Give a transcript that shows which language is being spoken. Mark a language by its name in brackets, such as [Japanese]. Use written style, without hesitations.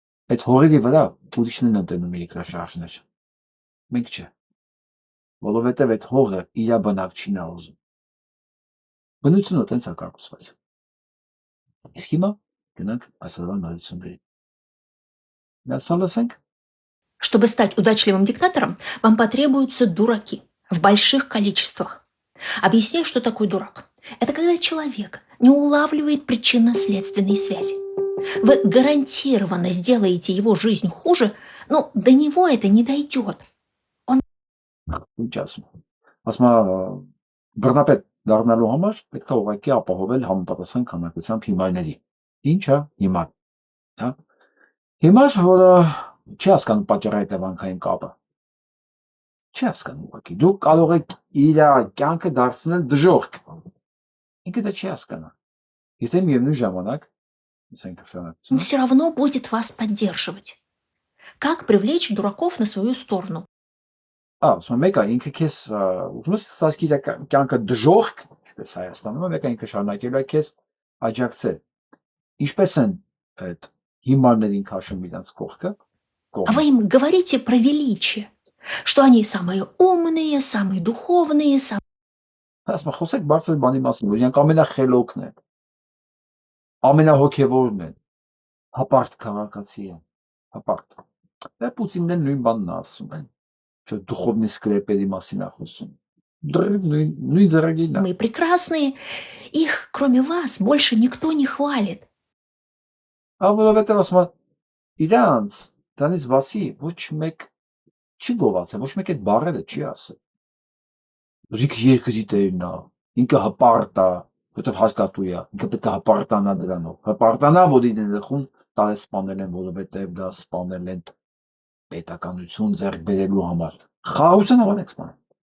[Armenian] Այդ հողերի վրա ուրիշներն են տենում երկրաշարժներ։ Մենք չէ։ Որովհետև այդ հողը իր բնակչին է ուզում։ Բնությունը տենց է կառուցված։ Իսկ հիմա գնանք այսօրվա նորություններին։ Միասին լսենք։ [Russian] Чтобы стать удачливым диктатором, вам потребуются дураки в больших количествах. Объясняю, что такое дурак. Это когда человек не улавливает причинно-следственные связи. Вы гарантированно сделаете его жизнь хуже, но до него это не дойдет. [Armenian] Ինչ ասում։ Ասում է բռնապետ դառնալու համար պետք է ուղղակի ապահովել համապատասխան քանակությամբ հիմարների։ Ինչա հիմար։ Հա։ Հիմար, որը չի հասկանում պատճառի հետևանքային կապը։ Չի հասկանում ուղղակի։ Դուք կարող եք իր կյանքը դարձնել դժոխք։ Ինքը դա չի հասկանա։ Եթե միևնույն ժամանակ, ասենք շարունակություն։ [Russian] Он все равно будет вас поддерживать. Как привлечь дураков на свою сторону? [Armenian] Ասում մեկը ինքը քեզ ուզում ես սասկի կյանքը դժոխք, ինչպես Հայաստանում, մեկը ինքը շարունակելու է քեզ աջակցել։ Ինչպես են այդ հիմարներին քաշում իրենց կողքը։ [Russian] А вы им говорите про величие, что они самые умные, самые духовные, самые... [Armenian] Ասում խոսեք բարձր բանի մասին, որ իրանք ամենախելոքն են։ Ամենահոգևորն են։ Հապարտ քաղաքացի են։ Հապարտ։ Դա Պուտինն էլ նույն բանն է ասում են։ [Russian] Что духовный [Armenian] скрепերի մասին է խոսում։ Նույն ձեռագիրն է։ [Russian] Мы прекрасные, их кроме вас больше никто не хвалит. [Armenian] Որովհետև ասում է իրանց դրանից բացի ոչ մեկ չի գովացել, ոչ մեկ այդ բառերը չի ասել։ Ինքը երկրի տերն է, ինքը հպարտ է, որտեղ հարկատու է, ինքը պետք է հպարտանա դրանով։ Հպարտանա, որ իրեն խուն տարեսպանել են, որովհետև դա սպանել են պետականություն ձեռք բերելու համար։ Խաղաղության համար եք սպանել։